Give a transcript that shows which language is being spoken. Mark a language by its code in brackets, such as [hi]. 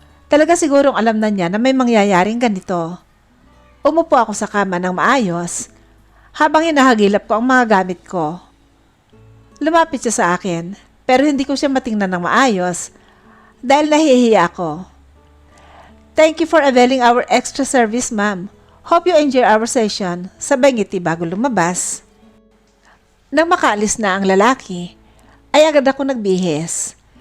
[tl] Talaga sigurong alam na niya na may mangyayaring ganito. Umupo ako sa kama ng maayos habang hinahagilap ko ang mga gamit ko. Lumapit siya sa akin pero hindi ko siya matingnan ng maayos dahil nahihiya ako. [en] "Thank you for availing our extra service, ma'am. Hope you enjoy our session," [tl] sabay ngiti bago lumabas. Nang makaalis na ang lalaki, ay agad ako nagbihis.